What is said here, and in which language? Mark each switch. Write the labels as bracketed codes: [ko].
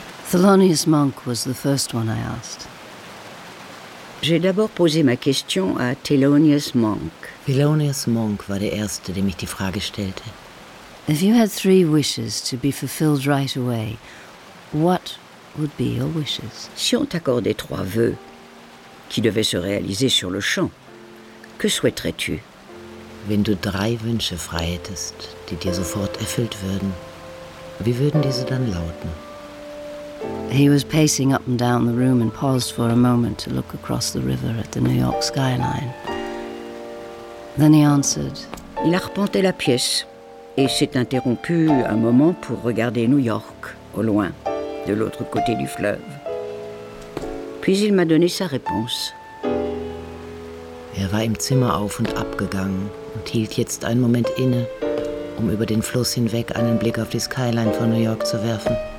[en] Thelonious Monk was the first one I asked. [fr] J'ai d'abord posé ma question à Thelonious Monk. [de] Thelonious Monk war der erste, dem ich die Frage stellte. [en] If you had 3 wishes to be fulfilled right away, what would be your wishes? [fr] Si on t'accordait 3 vœux qui devaient se réaliser sur le champ, que souhaiterais-tu? [de] Wenn du 3 Wünsche frei hättest, die dir sofort erfüllt würden, wie würden diese dann lauten? [en] He was pacing up and down the room and paused for a moment to look across the river at the New York skyline. Then he answered. [fr] Il arpentait la pièce et s'est interrompu un moment pour regarder New York au loin, de l'autre côté du fleuve. Puis il m'a donné sa réponse. [de] Er war im Zimmer auf und abgegangen und hielt jetzt einen Moment inne, um über den Fluss hinweg einen Blick auf die Skyline von New York zu werfen.